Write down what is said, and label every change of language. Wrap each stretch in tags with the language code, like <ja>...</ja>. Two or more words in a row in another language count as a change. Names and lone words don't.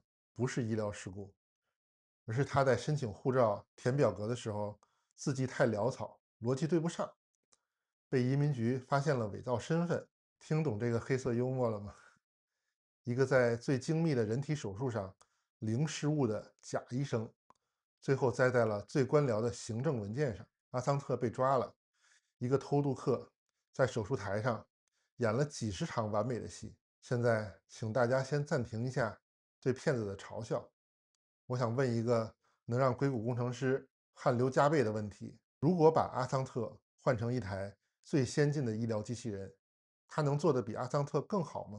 <zh>不是醫療事故，而是他在申請護照填表格的時候字跡太潦草，邏輯對不上，被移民局發現了偽造身份。聽懂這個黑色幽默了嗎？一個在最精密的人體手術上零失誤的假醫生，最後栽在了最官僚的行政文件上。阿桑特被抓了，一個偷渡客在手術台上演了幾十場完美的戲。現在，請大家先暫停一下对騙子的嘲笑。我想問一個能讓硅谷工程師汗流浃背的問題：如果把阿桑特換成一台最先进的医療机器人，它能做得比阿桑特更好吗？</zh>